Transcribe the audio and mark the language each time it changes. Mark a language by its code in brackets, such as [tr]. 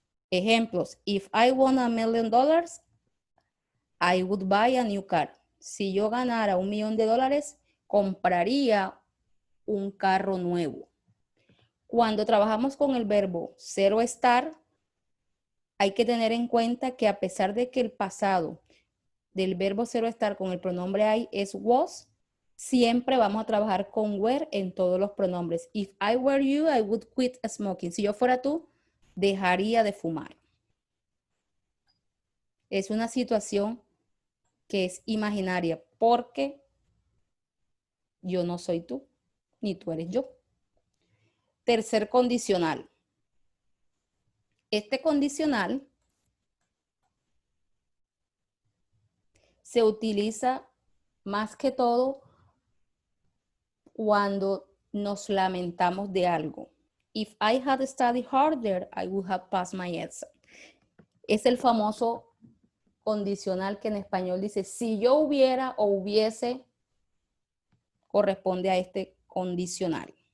[es] Ejemplos, [en] if I won $1 million, I would buy a new car. [es] Si yo ganara $1 millón, compraría un carro nuevo. Cuando trabajamos con el verbo ser o estar, hay que tener en cuenta que a pesar de que el pasado del verbo ser o estar con el pronombre I es was, siempre vamos a trabajar con were en todos los pronombres. [en] If I were you, I would quit smoking. [es] Si yo fuera tú, dejaría de fumar. Es una situación que es imaginaria porque yo no soy tú, ni tú eres yo. Tercer condicional. Este condicional se utiliza más que todo cuando nos lamentamos de algo. [en] If I had studied harder, I would have passed my exam. [es] Es el famoso condicional que en español dice, si yo hubiera o hubiese, corresponde a este condicional.